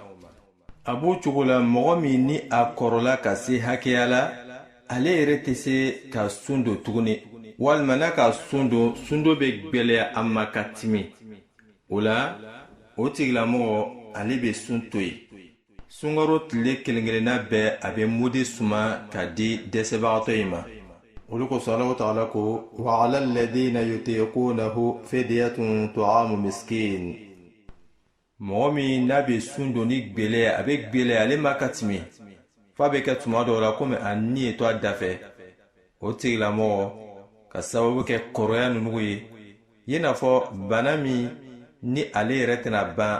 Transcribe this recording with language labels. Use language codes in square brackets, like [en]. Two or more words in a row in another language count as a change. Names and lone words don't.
[bm] a b'o cogo la mɔgɔ min ni a kɔrɔla ka se hakɛya la ale yɛrɛ tɛ se ka sun don tuguni walima n'a ka sun don bɛ gwɛlɛya a ma ka timi. o la o tigilamɔgɔ ale bɛ sun to yen. sunkaro tile kelen-kelenna bɛɛ a bɛ mudi suma ka di dɛsɛbagatɔ in ma. olu kosɔn Alahu Taala ko [ar] وعلى الذين يطيقونه فدية طعام مسكين. [bm] mɔgɔ min n'a bɛ sun don ni gwɛlɛya a bɛ gwɛlɛya ale ma ka timi f'a bɛ kɛ tuma dɔw la komi a ni ye to a da fɛ. o tigilamɔgɔ ka sababu kɛ kɔrɔya ninnu ye i n'a fɔ bana min ni ale yɛrɛ tɛna ban.